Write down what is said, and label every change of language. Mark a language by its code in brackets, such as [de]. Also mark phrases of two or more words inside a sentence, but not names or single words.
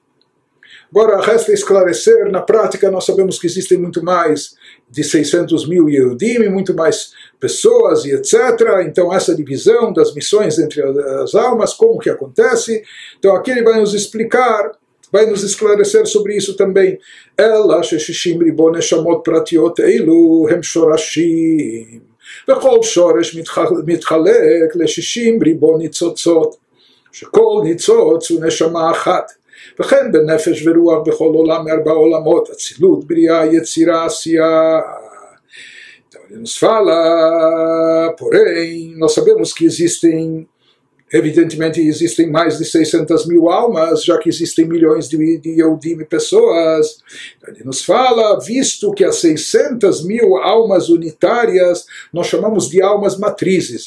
[pt] Agora, resta esclarecer, na prática nós sabemos que existem muito mais de 600 mil Yehudim, muito mais pessoas e etc. Então essa divisão das missões entre as almas, como que acontece? Então aqui ele vai nos explicar, vai nos esclarecer sobre isso também. [he] אלא ששים ריבוא נשמות פרטיות אלו הם שרשים וכל שרש מתחלק לששים ריבוא ניצוצות שכל ניצוץ הוא נשמה אחת וכן בנפש ורוח בכל עולם מארבע עולמות, אצילות, בריאה, יצירה, עשייה. [pt] Então ele nos fala, porém, nós sabemos que evidentemente existem mais de 600 mil almas, já que existem milhões de Yehudim, pessoas. Então ele nos fala, visto que as 600 mil almas unitárias nós chamamos de almas matrizes.